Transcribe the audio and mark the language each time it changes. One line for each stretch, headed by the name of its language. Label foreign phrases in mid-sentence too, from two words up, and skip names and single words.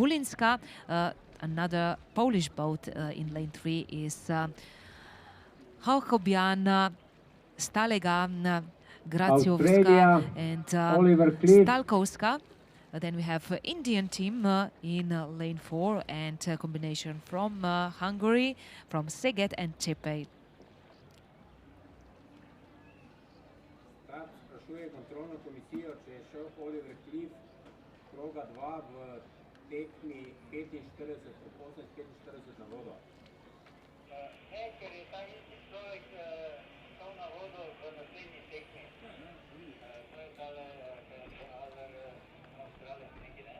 English: Another Polish boat in lane 3 is Hauchobian, Stalega, Graciowska Australia, and Oliver Cliff. Stalkowska. Then we have Indian team in lane 4 and combination from Hungary, from Szeged and Csepel.
Slovenian: Start sprašuje kontrolno komisijo, če je šel Oliver Cliff kroga 2 v tekmi 45, 18:45 na vodo. Ne, ker je ta isti človek šel na vodo v naslednji tekmi. To je tale Avstralec neki, ne?